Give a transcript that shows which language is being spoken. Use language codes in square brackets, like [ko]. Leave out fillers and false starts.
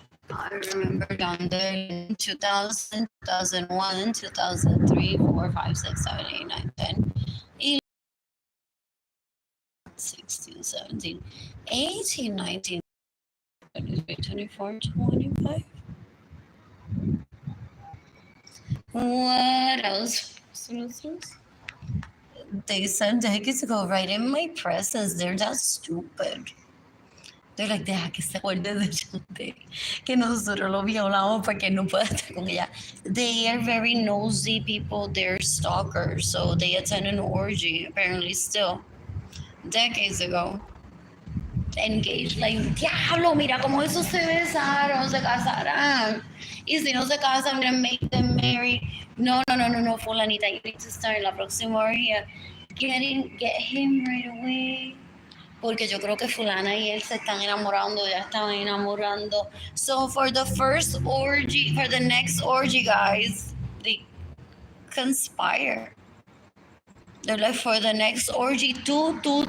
[en] I remember down there in 2000, 2001, 2003, 4, 5, 6, 7, 8, 9, 10, 11, 16, 17, 18, 19, 23, 24, 25. What else? They said decades ago, right in my presence, they're that stupid. They're like, [es] deja que se acuerde de Chante, que nosotros lo violamos porque no puede estar con ella. [en] They are very nosy people. They're stalkers. So they attend an orgy, apparently still, decades ago. Engaged, like, [es] diablo, mira cómo esos se besaron, se casarán. Y si no se casan, [en] I'm gonna make them marry. No, no, no, no, no, fulanita, you need to start [es] en la próxima orgía. [en] Get him right away. [es] Porque yo creo que fulana y él se están enamorando, ya estaban enamorando. [en] So for the first orgy, for the next orgy, guys, they conspire. They're like, for the next orgy, two.